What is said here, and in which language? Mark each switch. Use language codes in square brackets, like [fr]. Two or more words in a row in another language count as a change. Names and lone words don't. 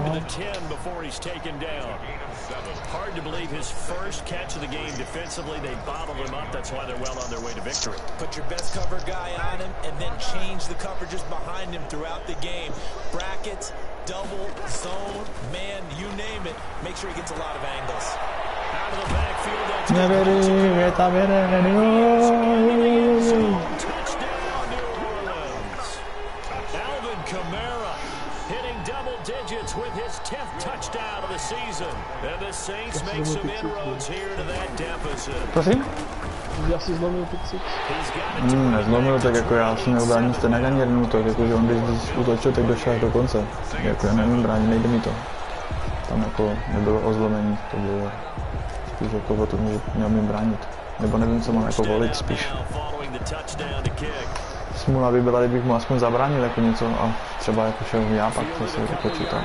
[en] 17 to the 10 before he's taken down. Hard to believe his first catch of the game defensively. They bottled him up. That's why they're well on their way to victory. Put your best cover guy on him and then change the coverages behind him throughout the game. Brackets, double, zone, man, you name it. Make sure he gets a lot of angles. Out of the backfield, that's [cs] Neverím, je tam jeden, [en] touchdown, New Orleans. Alvin Kamara hitting double digits with his 10th touchdown of the season. And the Saints make some inroads here to that deficit. [cs] Prosím? Já si zlomil pick-six. [en] He's got a [cs] Nezlomil, tak jako já jsem měl bránit stejně ani jeden útok, jakože on když útočil, tak došel až do konce. Jako já nevím bránit, nejde mi to. Tam jako nebylo o zlomení, to bylo spíš jako o tom, že měl mi bránit. Nebo nevím, co mám jako volit spíš. Smůla by byla, kdybych mu aspoň zabránil jako něco a třeba jako šel já pak zase počítal.